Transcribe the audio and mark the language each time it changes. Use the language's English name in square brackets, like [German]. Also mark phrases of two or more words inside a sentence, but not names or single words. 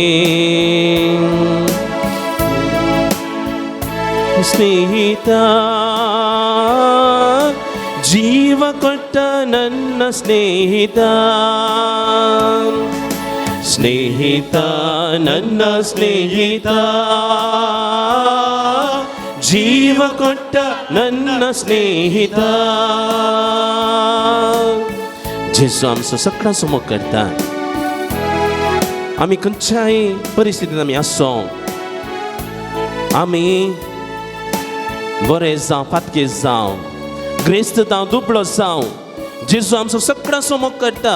[Kannada] ಸ್ನೇಹಿತ ಜೀವ ಕೊಟ್ಟ ನನ್ನ ಸ್ನೇಹಿತ, ಸ್ನೇಹಿತ ನನ್ನ ಸ್ನೇಹಿತ, ಜೀವ ಕೊಟ್ಟ ನನ್ನ ಸ್ನೇಹಿತ. [Konkani] जेजू आमचो सगळ्यां समोर करता. आमी खंयच्याय परिस्थितींत आमी आसो, आमी बरे जावं फातके जावं, ग्रेस्त जावं दुबळो जावं, जेजू आमचो सगळ्यां समोर करता.